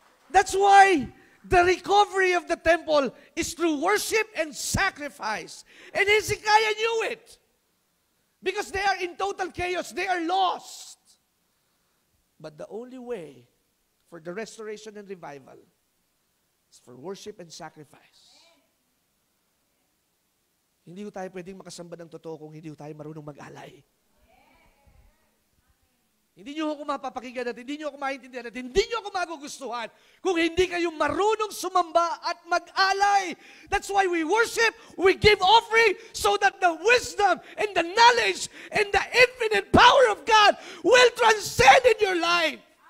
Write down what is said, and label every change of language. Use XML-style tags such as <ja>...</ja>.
<en>That's why the recovery of the temple is through worship and sacrifice. And Hezekiah knew it. Because they are in total chaos. They are lost. But the only way for the restoration and revival is for worship and sacrifice.</en> <tl>Hindi ko tayo pwedeng makasamba ng totoo kung hindi ko tayo marunong mag-alay. Hindi nyo ako mapapakinggan at hindi nyo ako maintindihan at hindi nyo ako magugustuhan kung hindi kayo marunong sumamba at mag-alay.</tl> <en>That's why we worship, we give offering so that the wisdom and the knowledge and the infinite power of God will transcend in your life.</en>